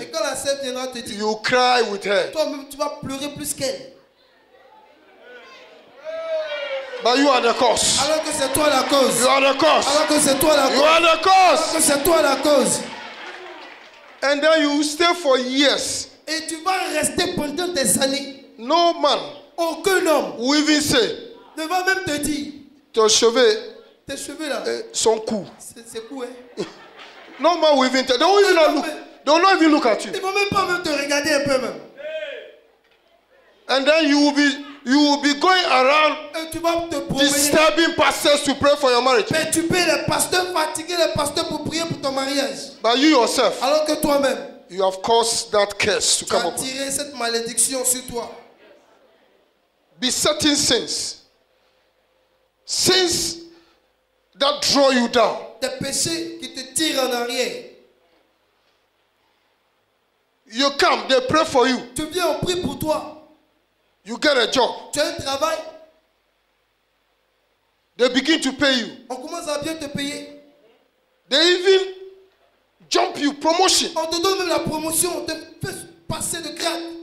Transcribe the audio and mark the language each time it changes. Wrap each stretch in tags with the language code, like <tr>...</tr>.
<fr>Et quand la sœur viendra te dire,</fr> <en>you cry with her.</en> <fr>toi-même tu vas pleurer plus qu'elle.</fr> <en>But you are the cause.</en> <fr>Alors que c'est toi la cause.</fr> <en>You are the cause.</en> <fr>Alors que c'est toi la cause.</fr> <en>You are the</en> <fr>Alors</fr> <en>cause.</en> <fr>que c'est toi la cause.</fr> <en>And then you stay for years.</en> <fr>Et tu vas rester pendant des années.</fr> <en>No man</en> <fr>Aucun homme</fr> <en>will even say,</en> <fr>ne va même te dire, tes cheveux tes cheveux là, sont courts. c'est cool, hein.</fr> <en>No man will even tell. They won't even look. They will not even look at you.</en> <fr>Ils vont même pas même te regarder un peu même.</fr> <en>And then you will be going around</en> <fr>Et tu vas te promener.</fr> <en>disturbing pastors to pray for your marriage.</en> <fr>Perturber les pasteurs, fatiguer les pasteurs pour prier pour ton mariage.</fr> <en>But you yourself,</en> <fr>Alors que toi-même,</fr> <en>you have caused that curse to</en> <fr>tu</fr> <en>come</en> <fr>as</fr> <en>upon.</en> <fr>tiré cette malédiction sur toi.</fr> <en>Besetting sins. Sins that draw you down.</en> <fr>Des péchés qui te tirent en arrière.</fr> <en>You come, they pray for you.</en> <fr>Tu viens, on prie pour toi.</fr> <en>You get a job.</en> <fr>Tu as un travail,</fr> <en>They begin to pay you.</en> <fr>on commence à bien te payer.</fr> <en>They even jump you, promotion.</en> <fr>On te donne même la promotion, on te fait passer de grade.</fr>